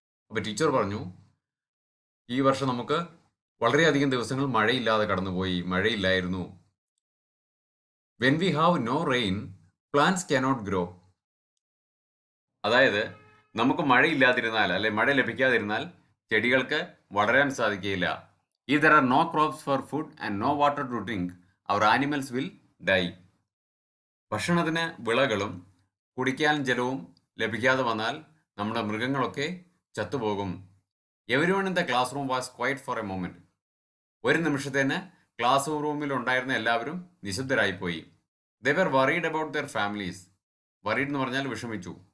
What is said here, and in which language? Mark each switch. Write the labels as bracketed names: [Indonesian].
[Malayalam] അപ്പോൾ ടീച്ചർ പറഞ്ഞു, ഈ വർഷം നമുക്ക് വളരെയധികം ദിവസങ്ങൾ മഴയില്ലാതെ കടന്നുപോയി, മഴയില്ലായിരുന്നു. [English] When we have no rain, plants cannot grow. [Malayalam] അതായത് നമുക്ക് മഴയില്ലാതിരുന്നാൽ, അല്ലെ മഴ ലഭിക്കാതിരുന്നാൽ ചെടികൾക്ക് വളരാൻ സാധിക്കുകയില്ല. [English] If there are no crops for food and no water to drink, our animals will die. [Malayalam] ഭക്ഷണത്തിന് വിളകളും കുടിക്കാൻ ജലവും ലഭിക്കാതെ വന്നാൽ നമ്മുടെ മൃഗങ്ങളൊക്കെ ചത്തുപോകും. [English] Everyone in the class room was quiet for a moment. [Malayalam] ഒരു നിമിഷത്തേന് ക്ലാസ് റൂമിൽ ഉണ്ടായിരുന്ന എല്ലാവരും നിശബ്ദരായിപ്പോയി. [English] They were worried about their families. [Malayalam] Worried എന്ന് പറഞ്ഞാൽ വിഷമിച്ചു.